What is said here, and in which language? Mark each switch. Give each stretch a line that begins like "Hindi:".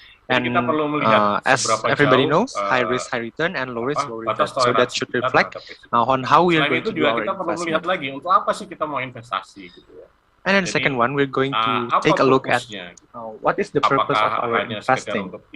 English: And as everybody knows, high risk, high return, and low risk, low return. So that should reflect on how we are going to do our investment.
Indonesian: Lagi untuk apa sih kita mau investasi gitu ya.
English: And then the second one, we're going to take a look at what is the purpose of our investing.